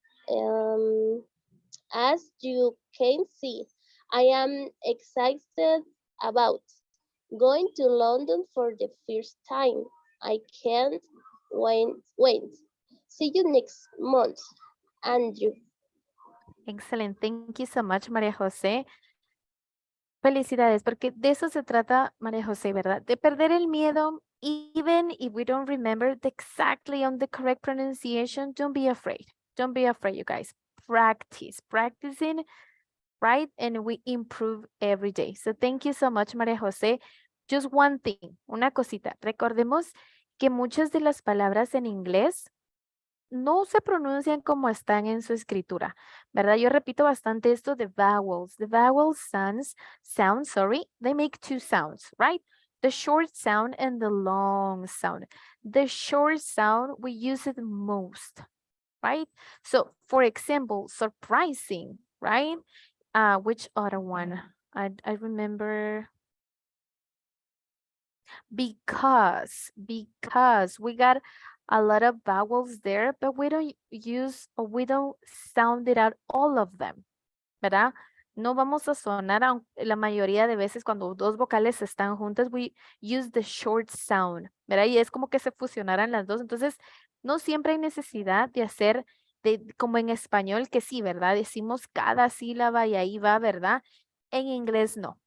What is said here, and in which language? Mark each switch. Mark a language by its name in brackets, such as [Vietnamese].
[English] Um, as you can see, I am excited about going to London for the first time. I can't wait. See you next month, Andrew. Excellent. Thank you so much, María José. [Spanish] Felicidades, porque de eso se trata, María José, ¿verdad? De perder el miedo, [English] even if we don't remember exactly on the correct pronunciation, don't be afraid. Don't be afraid, you guys. Practice, practicing, right? And we improve every day. So thank you so much, María José. Just one thing, [Spanish] una cosita. Recordemos que muchas de las palabras en inglés no se pronuncian como están en su escritura, ¿verdad? Yo repito bastante esto de vowels. [English] The vowel sounds, they make two sounds, right? The short sound and the long sound. The short sound, we use it most, right? So, for example, surprising, right? Which other one? I remember because we got a lot of vowels there, but we don't use or we don't sound it out all of them, [Spanish] ¿verdad? No vamos a sonar, la mayoría de veces cuando dos vocales están juntas, [English] we use the short sound, [Spanish] ¿verdad? Y es como que se fusionaran las dos, entonces no siempre hay necesidad de hacer como en español, que sí, ¿verdad? Decimos cada sílaba y ahí va, ¿verdad? En inglés no.